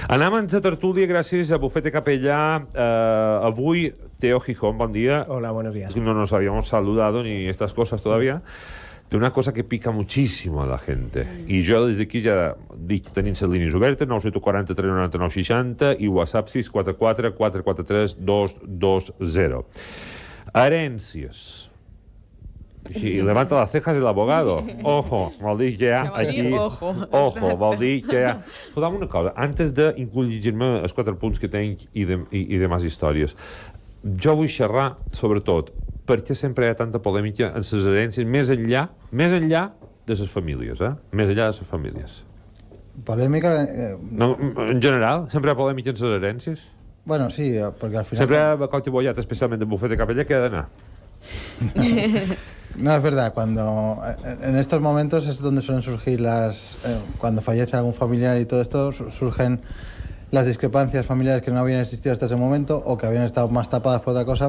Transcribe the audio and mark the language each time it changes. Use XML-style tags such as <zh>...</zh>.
<ca>Anem a tertúlia gràcies a Bufete Capellà. Avui, Teo Gijón, bon dia.</ca> <es>Hola, buenos días. No nos habíamos saludado ni estas cosas todavía. De una cosa que pica muchísimo a la gente.</es> <ca>I jo des d'aquí ja dic, tenim les línies obertes, 943 99 60 i WhatsApp 644 443 220. Herències.</ca> <es>Y levanta las cejas el abogado.</es> <ca>Ojo, vol dir que ja aquí... Ojo, vol dir que ja... Escolta'm una cosa, antes d'incluir-me els 4 punts que tenc i demás històries, jo vull xerrar, sobretot, per què sempre hi ha tanta polèmica en les herències més enllà de les famílies, Més enllà de les famílies.</ca> <es>Polémica.</es> <ca>No, en general, sempre hi ha polèmica en les herències?</ca> <es>Bueno, sí, porque al final.</es> <ca>Sempre hi ha qualque bollat, especialment en Bufete Capellà, que ha d'anar.</ca> <es>No, es verdad, cuando en estos momentos es donde suelen surgir cuando fallece algún familiar y todo esto, surgen las discrepancias familiares que no habían existido hasta ese momento o que habían estado más tapadas por otra cosa.</es>